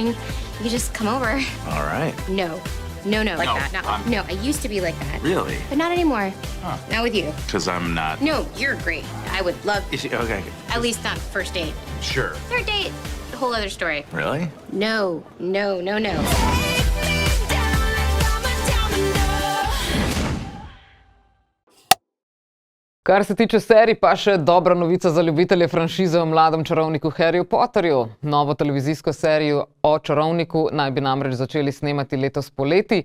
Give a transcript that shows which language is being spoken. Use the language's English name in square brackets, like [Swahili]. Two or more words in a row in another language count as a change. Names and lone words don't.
[English] You could just come over. All right. No. Like that. No, I used to be like that. Really? But not anymore. Huh. Not with you. Because I'm not. No, you're great. I would love. Okay. At least not first date. Sure. Third date, a whole other story. Really? No. [Slovenian] Kar se tiče serij, pa še dobra novica za ljubitelje franšize o mladem čarovniku Harryju Potterju. Novo televizijsko serijo o čarovniku naj bi namreč začeli snemati letos poleti.